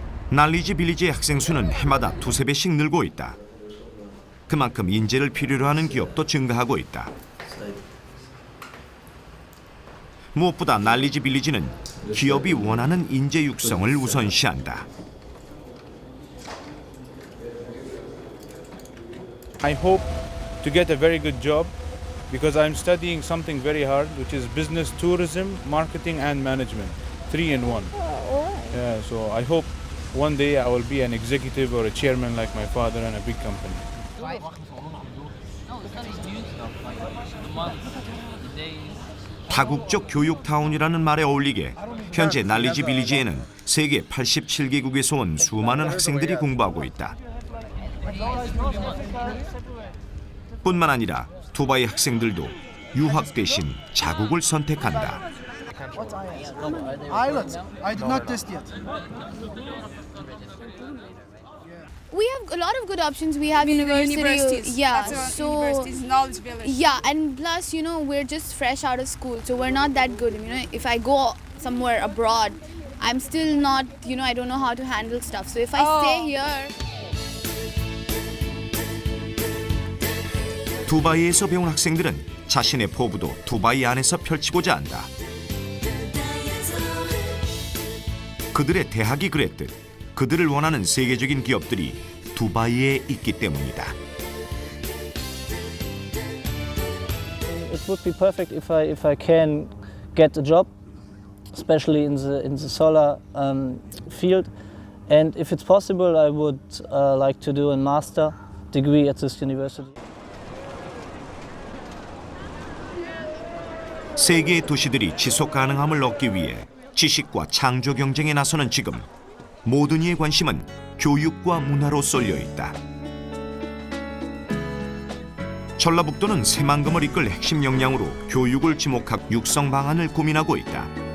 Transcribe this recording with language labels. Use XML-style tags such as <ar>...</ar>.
<ko>날리지 빌리지의 학생 수는 해마다 두세 배씩 늘고 있다. 그만큼 인재를 필요로 하는 기업도 증가하고 있다. 무엇보다 날리지 빌리지는 기업이 원하는 인재 육성을 우선시한다.</ko> <en>I hope to get a very good job because I'm studying something very hard, which is business, tourism, marketing, and management, 3 in 1. Yeah, so I hope one day I will be an executive or a chairman like my father in a big company.</en> <ko>다국적 교육타운이라는 말에 어울리게 현재 날리지 빌리지에는 세계 87개국에서 온 수많은 학생들이 공부하고 있다. 뿐만 아니라 두바이 학생들도 유학 대신 자국을 선택한다.</ko> <en>Islands. I did not test yet. We have a lot of good options. We have Universities. Yeah, That's our so universities, knowledge village. yeah, and plus, you know, we're just fresh out of school, so we're not that good. You know, if I go somewhere abroad, I'm still not, you know, I don't know how to handle stuff. So if I stay here.</en> <ko>두바이에서 배운 학생들은 자신의 포부도 두바이 안에서 펼치고자 한다. 그들의 대학이 그랬듯 그들을 원하는 세계적인 기업들이 두바이에 있기 때문이다.</ko> <en>It would be perfect if I can get a job, especially in the solar field, and if it's possible, I would like to do a master degree at this university.</en> <ko>세계의 도시들이 지속 가능함을 얻기 위해 지식과 창조 경쟁에 나서는 지금 모든 이의 관심은 교육과 문화로 쏠려 있다. 전라북도는 새만금을 이끌 핵심 역량으로 교육을 지목하고 육성 방안을 고민하고 있다.</ko>